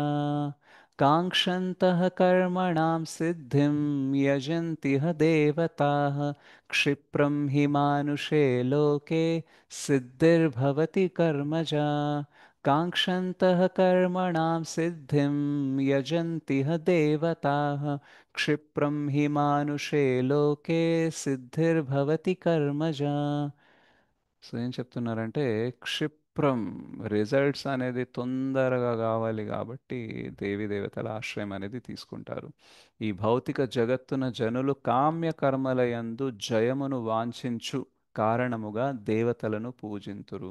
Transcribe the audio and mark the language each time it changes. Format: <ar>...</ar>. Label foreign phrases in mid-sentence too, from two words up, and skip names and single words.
<sa>काङ्क्षन्तः कर्मणां सिद्धिं, यजन्ति ह देवताः, क्षिप्रं हि मानुषे लोके, सिद्धिर्भवति कर्मजा। काङ्क्षन्तः कर्मणां सिद्धिं, यजन्ति ह देवताः, क्षिप्रं हि मानुषे लोके, सिद्धिर्भवति कर्मजा.</sa> <te>సో ఏం చెప్తున్నారంటే క్షిప్రం, రిజల్ట్స్ అనేది తొందరగా కావాలి కాబట్టి దేవి దేవతల ఆశ్రయం అనేది తీసుకుంటారు. ఈ భౌతిక జగత్తున జనులు కామ్య కర్మలయందు జయమును వాంఛించు కారణముగా దేవతలను పూజింతురు.</te>